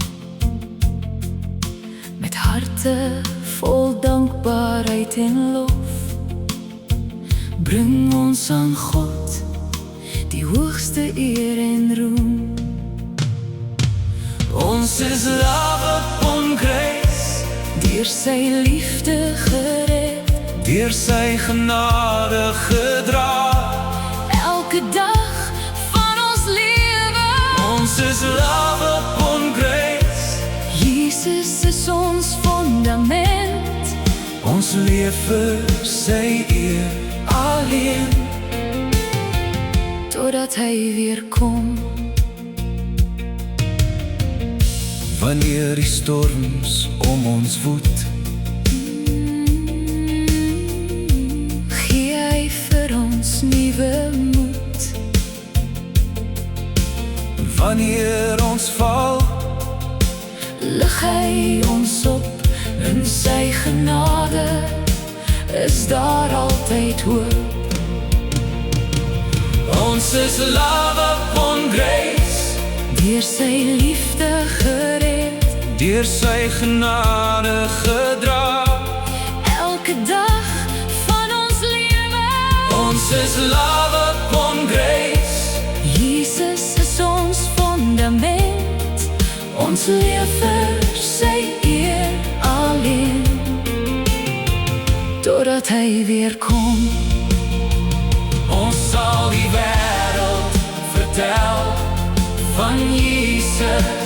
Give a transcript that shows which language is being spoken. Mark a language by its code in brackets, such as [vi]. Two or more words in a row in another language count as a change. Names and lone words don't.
[af] Met harte vol dankbaarheid en lof, bring ons aan God die hoogste eer en roem. Ons is [en] love upon grace, [af] Deur sy liefde gered, deur sy genade gedra. elke dag van ons lewe. Ons is [en] love upon grace, [af] Jesus is ons fondament, ons leef vir sy eer alleen. totdat hy weer kom. Wanneer die storms om ons woed, Gee hy vir ons nuwe moed. wanneer ons val. Lig hy ons op in sy genade, is daar altyd hoop. Ons is [en] love upon grace, [af] Deur sy liefde gered, deur sy genade gedra. elke dag van ons lewe. Ons is [en] love upon grace, [af] Jesus is ons fundament, ons leef vir sy eer alleen, totdat hy weer kom. ons sal die wêreld vertel van Jesus.